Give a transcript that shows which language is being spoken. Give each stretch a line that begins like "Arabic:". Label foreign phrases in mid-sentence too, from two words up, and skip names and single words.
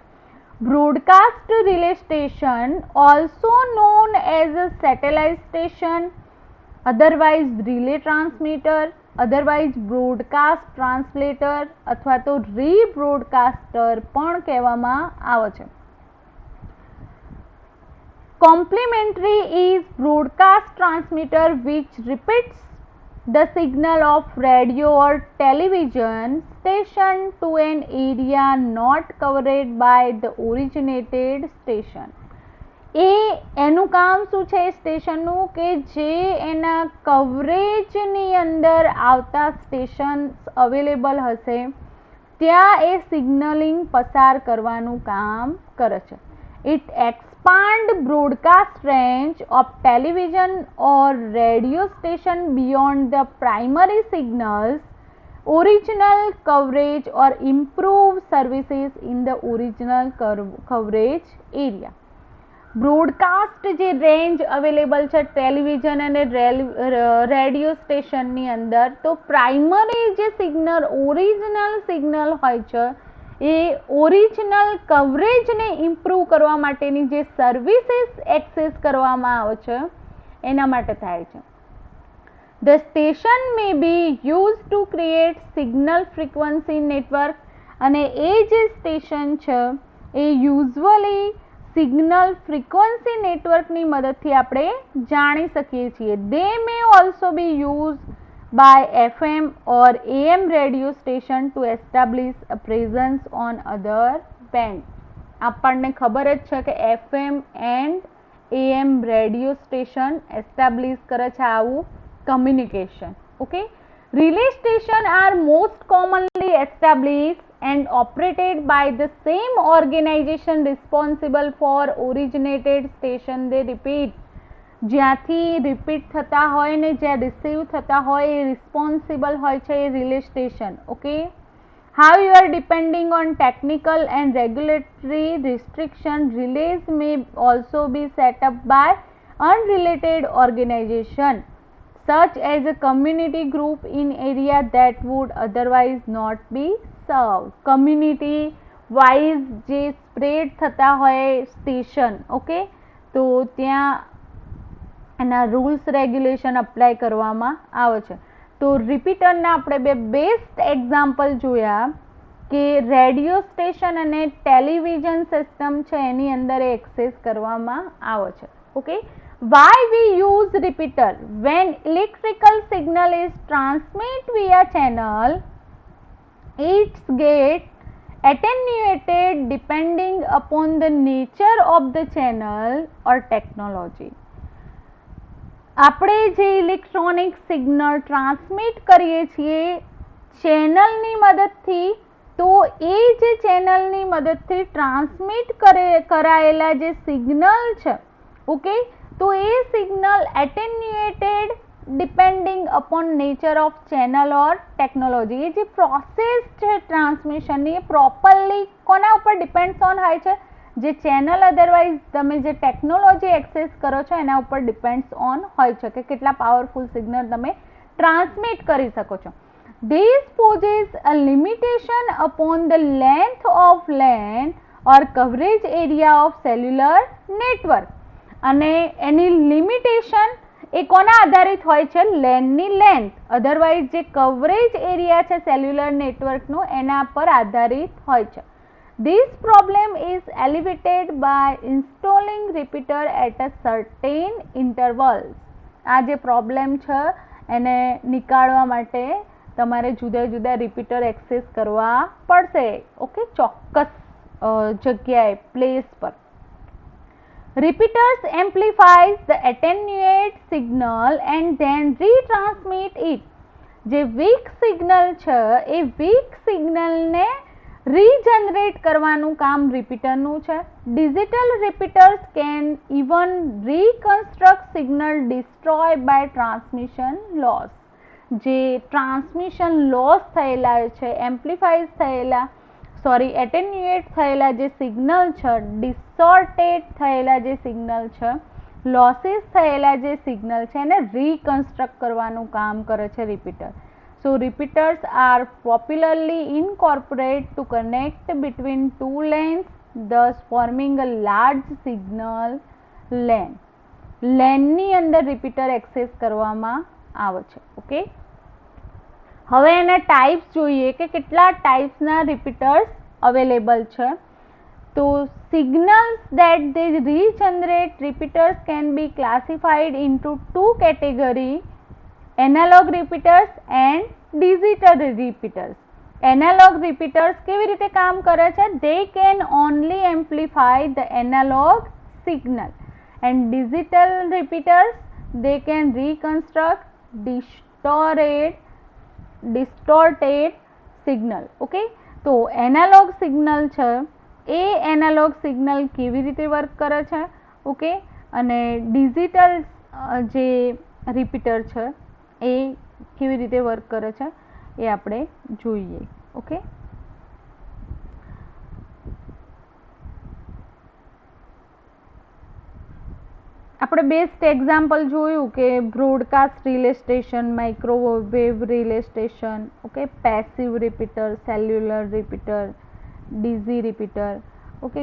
English: broadcast relay station also known as a satellite station, otherwise relay transmitter, otherwise broadcast translator
Gujarati: અથવા તો રીબ્રોડકાસ્ટર પણ કહેવામાં આવે છે.
English: Complementary is broadcast transmitter which repeats the signal of radio or television station to an area not covered by the originated station.
Gujarati: એનું કામ શું છે સ્ટેશનનું? કે જે એના કવરેજની અંદર આવતા
English: stations available
Gujarati: હશે ત્યાં એ સિગ્નલિંગ પસાર કરવાનું કામ કરે છે.
English: It expand broadcast range of television or radio station beyond the primary signals original coverage or improve services in the original coverage area.
Gujarati: બ્રોડકાસ્ટ જે
English: range available
Gujarati: છે ટેલિવિઝન અને રેડિયો સ્ટેશનની અંદર, તો પ્રાઇમરી જે
English: signal original signal
Gujarati: હોય છે એ
English: original coverage
Gujarati: ઇમ્પ્રૂવ કરવા માટેની જે
English: services access
Gujarati: કરવામાં આવે છે એના માટે થાય છે.
English: The station may be used to create signal frequency network,
Gujarati: અને એ જે સ્ટેશન છે એ યુઝ્યુઅલી
English: signal frequency network
Gujarati: મદદથી આપણે જાણી શકીએ છીએ.
English: They may also be used by FM or AM radio station to establish a presence on other bands.
Gujarati: આપણને ખબર જ છે કે
English: FM and AM radio station establish
Gujarati: કરે છે આવું કમ્યુનિકેશન. ઓકે,
English: relay station are most commonly established and operated by the same organization responsible for originated station. They repeat,
Gujarati: જ્યાંથી રિપીટ થતા હોય ને જ્યાં રિસીવ થતા હોય એ રિસ્પોન્સિબલ હોય છે એ
English: relay station.
Gujarati: ઓકે,
English: however, depending on technical and regulatory restriction, relays may also be set up by unrelated organization such as a community group in area that would otherwise not be served. community wise
Gujarati: જે સ્પ્રેડ થતા હોય સ્ટેશન, ઓકે, તો ત્યાં એના
English: rules regulation apply
Gujarati: કરવામાં આવે છે. તો રિપીટરના આપણે બે
English: best example
Gujarati: જોયા કે
English: radio station
Gujarati: અને
English: television system
Gujarati: છે એની અંદર એક્સેસ કરવામાં આવે છે. ઓકે,
English: why we use repeater? When electrical signal is transmitted via channel, it gets attenuated depending upon the nature of the channel or technology.
Gujarati: આપણે જે
English: electronic signal transmit
Gujarati: કરીએ છીએ ચેનલની મદદથી, તો એ જે ચેનલની મદદથી ટ્રાન્સમિટ કરાયેલા જે સિગ્નલ છે, ઓકે, તો એ
English: signal attenuated depending upon nature of channel or technology.
Gujarati: એ જે પ્રોસેસ છે ટ્રાન્સમિશનની એ પ્રોપરલી કોના ઉપર
English: depends on
Gujarati: હોય છે? જે ચેનલ અધરવાઇઝ તમે જે ટેકનોલોજી એક્સેસ કરો છો એના ઉપર
English: depends on
Gujarati: હોય છે કે કેટલા
English: powerful signal
Gujarati: તમે ટ્રાન્સમિટ કરી શકો છો.
English: This poses a limitation upon the length of LAN or coverage area of cellular network.
Gujarati: અને એની લિમિટેશન એ કોના આધારિત હોય છે?
English: LAN length.
Gujarati: અધરવાઇઝ જે
English: coverage area
Gujarati: છે
English: cellular network
Gujarati: એના પર આધારિત હોય છે.
English: This problem is alleviated by installing repeater at a certain intervals.
Gujarati: આ જે પ્રોબ્લેમ છે એને નિકાળવા માટે તમારે જુદા જુદા
English: repeater access
Gujarati: કરવા પડશે. ઓકે, ચોક્કસ જગ્યાએ પ્લેસ પર.
English: Repeaters amplifies the attenuate signal and then retransmit it.
Gujarati: જે
English: weak signal
Gujarati: છે એ
English: weak signal
Gujarati: રીજનરેટ કરવાનું કામ રિપીટરનું છે.
English: digital repeaters can even reconstruct signal destroy by transmission loss.
Gujarati: જે
English: transmission loss
Gujarati: થયેલા છે, એમ્પ્લિફાઈઝ થયેલા એટેન્યુએટ થયેલા જે સિગ્નલ છે, ડિસોર્ટેડ થયેલા જે સિગ્નલ છે, લોસીસ થયેલા જે સિગ્નલ છે એને રીકન્સ્ટ્રક્ટ કરવાનું કામ કરે છે રિપીટર.
English: So repeaters are popularly incorporated to connect between two lanes, thus forming a large signal lane.
Gujarati: લેનની અંદર
English: repeater access
Gujarati: કરવામાં આવે છે. ઓકે, હવે એના ટાઈપ્સ જોઈએ કે કેટલા ટાઈપ્સના
English: repeaters available
Gujarati: છે.
English: તો signals that they regenerate repeaters can be classified into two categories: analog repeaters and digital repeaters. Analog repeaters
Gujarati: કેવી રીતે કામ કરે છે?
English: They can only amplify the analog signal, and digital repeaters they can reconstruct distorted signal.
Gujarati: Okay, તો
English: analog signal
Gujarati: છે એ
English: analog signal
Gujarati: કેવી રીતે વર્ક કરે છે, ઓકે, અને ડિજિટલ જે રિપીટર છે એ કેવી રીતે વર્ક કરે છે એ આપણે જોઈએ, ઓકે. આપણે
English: best example
Gujarati: જોયું કે
English: broadcast relay station, microwave relay station,
Gujarati: ઓકે,
English: passive repeater, cellular repeater, DG repeater,
Gujarati: ઓકે.